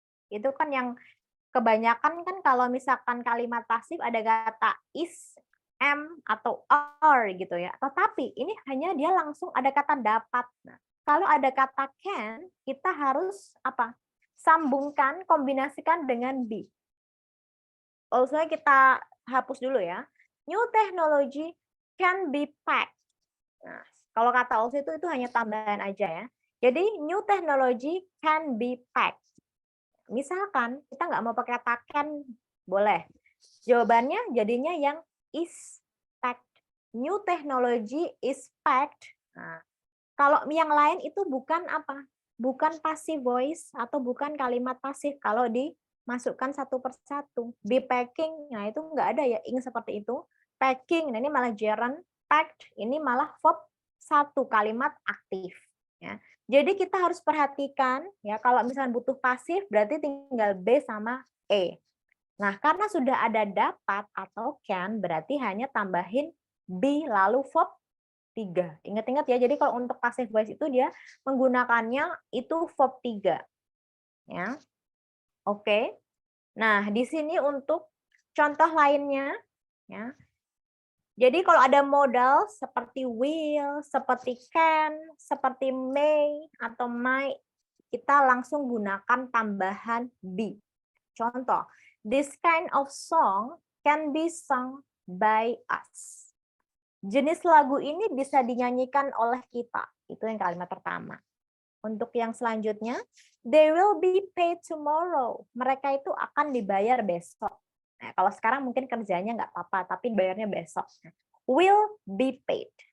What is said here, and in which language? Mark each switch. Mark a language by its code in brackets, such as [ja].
[id] Itu kan yang kebanyakan kan kalau misalkan kalimat pasif ada kata is, am, atau are gitu ya. Tetapi ini hanya dia langsung ada kata dapat. Nah, kalau ada kata can, kita harus apa? Sambungkan, kombinasikan dengan be. Also kita hapus dulu ya. [en] New technology can be packed. [id] Nah, kalau kata also itu hanya tambahan aja ya. Jadi [en] new technology can be packed. [id] Misalkan kita nggak mau pakai kata can, boleh. Jawabannya jadinya yang is packed. [en] New technology is packed. [id] Nah, kalau yang lain itu bukan apa? Bukan [en] passive voice [id] atau bukan kalimat pasif kalau dimasukkan satu persatu. [en] Be packing, [id] nah itu nggak ada ya ing seperti itu. Packing, nah ini malah gerund. Packed, ini malah verb satu kalimat aktif. Ya. Jadi kita harus perhatikan ya kalau misalnya butuh pasif berarti tinggal B sama E. Nah, karena sudah ada dapat atau can berarti hanya tambahin be lalu verb 3. Ingat-ingat ya, jadi kalau untuk passive voice itu dia menggunakannya itu verb 3. Ya. Oke. Nah, di sini untuk contoh lainnya ya. Jadi kalau ada modal seperti will, seperti can, seperti may atau might, kita langsung gunakan tambahan be. Contoh, [en] this kind of song can be sung by us. [id] Jenis lagu ini bisa dinyanyikan oleh kita. Itu yang kalimat pertama. Untuk yang selanjutnya, [en] they will be paid tomorrow. [id] Mereka itu akan dibayar besok. Nah, kalau sekarang mungkin kerjanya nggak apa-apa, tapi bayarnya besok. [en] Will be paid.